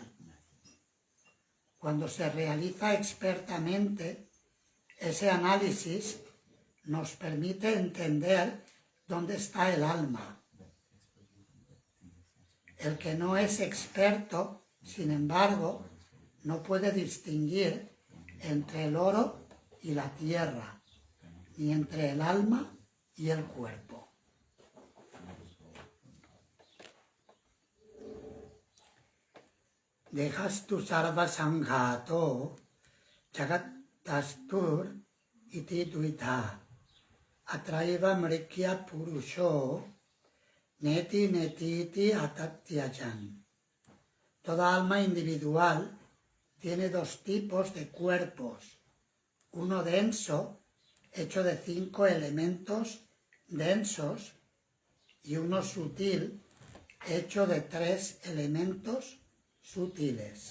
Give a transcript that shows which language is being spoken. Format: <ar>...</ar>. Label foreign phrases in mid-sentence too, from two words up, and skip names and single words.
<es>Cuando se realiza expertamente, ese análisis nos permite entender dónde está el alma. El que no es experto, sin embargo, no puede distinguir entre el oro y la tierra, ni entre el alma y el cuerpo.</es> <sa>Dehastu sarva sanghato jagatastur iti duita atraiva mrikya purusho neti atatyajan.</sa> <es>Toda alma individual tiene dos tipos de cuerpos, uno denso, hecho de 5 elementos densos, y uno sutil, hecho de 3 elementos sutiles.</es>